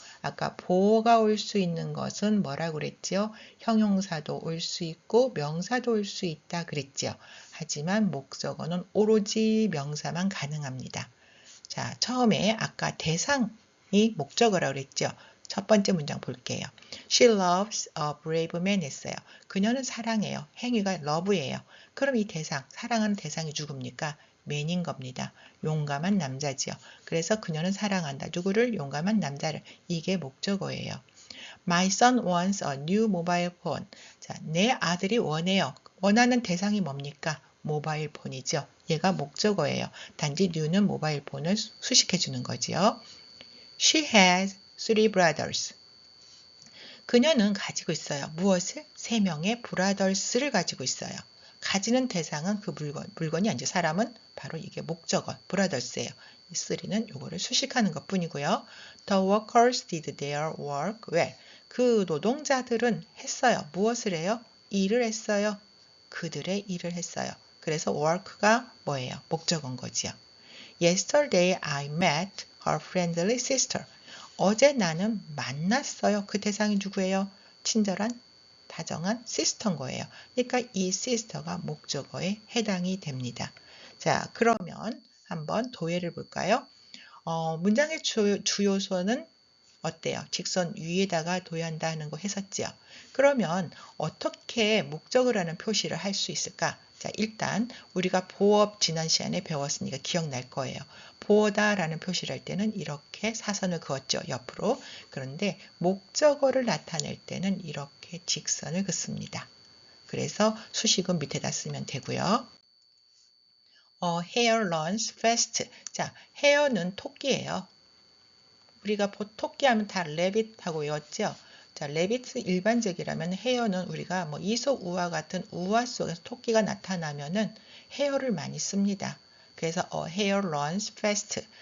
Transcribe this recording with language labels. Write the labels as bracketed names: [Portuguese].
[Korean] 아까 보어가 올 수 있는 것은 뭐라고 그랬지요? 형용사도 올 수 있고 명사도 올 수 있다 그랬지요. 하지만 목적어는 오로지 명사만 가능합니다. 자, 처음에 아까 대상이 목적어라고 그랬죠. 첫 번째 문장 볼게요. [English] She loves a brave man [Korean] 했어요. 그녀는 사랑해요. 행위가 love예요. 그럼 이 대상, 사랑하는 대상이 누굽니까? man인 겁니다. 용감한 남자지요. 그래서 그녀는 사랑한다. 누구를? 용감한 남자를. 이게 목적어예요. [English] My son wants a new mobile phone. [Korean] 자, 내 아들이 원해요. 원하는 대상이 뭡니까? 모바일 폰이죠. 얘가 목적어예요. 단지 new는 모바일 폰을 수식해 주는 거지요. [English] She has three brothers. [Korean] 그녀는 가지고 있어요. 무엇을? 3명의 brothers를 가지고 있어요. 가지는 대상은 그 물건이 아니죠. 사람은 바로 이게 목적어, brothers예요. 이 3는 요거를 수식하는 것 뿐이고요. [English] The workers did their work well. [Korean] 그 노동자들은 했어요. 무엇을 해요? 일을 했어요. 그들의 일을 했어요. 그래서 work가 뭐예요? 목적어인 거지요. [English] Yesterday I met her friendly sister. [Korean] 어제 나는 만났어요. 그 대상이 누구예요? 친절한, 다정한 시스터인 거예요. 그러니까 이 시스터가 목적어에 해당이 됩니다. 자, 그러면 한번 도예를 볼까요? 문장의 주요소는 어때요? 직선 위에다가 도예한다 하는 거 했었죠. 그러면 어떻게 목적을 하는 표시를 할 수 있을까? 자, 일단 우리가 보어 지난 시간에 배웠으니까 기억날 거예요. 보어다라는 표시를 할 때는 이렇게 사선을 그었죠. 옆으로. 그런데 목적어를 나타낼 때는 이렇게 직선을 긋습니다. 그래서 수식은 밑에다 쓰면 되고요. [English] Hare runs fast. [Korean] 자, hare는 토끼예요. 우리가 토끼 하면 다 레빗하고 외웠죠. 자, 레빗 일반적이라면 헤어는 우리가 뭐 이솝 우화 같은 우화 속에서 토끼가 나타나면은 헤어를 많이 씁니다. 그래서 [English] hare runs fast.